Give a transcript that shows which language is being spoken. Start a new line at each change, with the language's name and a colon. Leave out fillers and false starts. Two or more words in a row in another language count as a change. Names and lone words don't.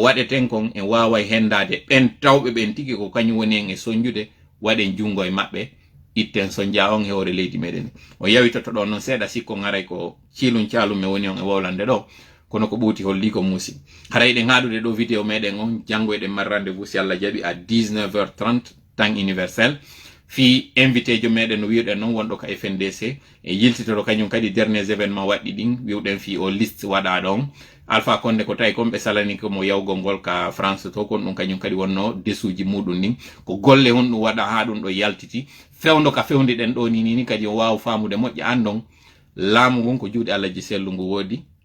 Fula: waɗeten kon en wawa hendade ɓen tawɓe ɓen tigi ko kañum woni en e soñjude waɗen jungo e maɓɓe itten sonja on e hoore leydi meɗen o yawitoto ɗo noon seeɗa sikko garay ko cilum calum me woni on e wowlande ɗo kono ko ɓuuti holli ko muusi haray ɗen haɗude ɗo vidéo meɗen on janngo eɗen mar rendez-vous si Allah jaɓi
French: à 19h30 temps universel
Fula: fi invité jo meɗen no wiwɗen noon wonɗo ka FNDC e yiltitoɗo kañum kadi
French: derniers événement
Fula: waɗɗi ɗin wiwɗen fi o liste waɗa ɗon Alpha Condé ko tawi kon ɓe salani ko mo yawgol ngol ka France to kon ɗum kañum kadi wonno desuji muɗum ɗin ko golle on ɗum waɗa ha ɗum ɗo yaltiti fewndo ka fewndi ɗen ɗo ni kadi o wawa famude moƴƴa andon laamu ngon ko juuɗe Allah ji sellu ngu woodi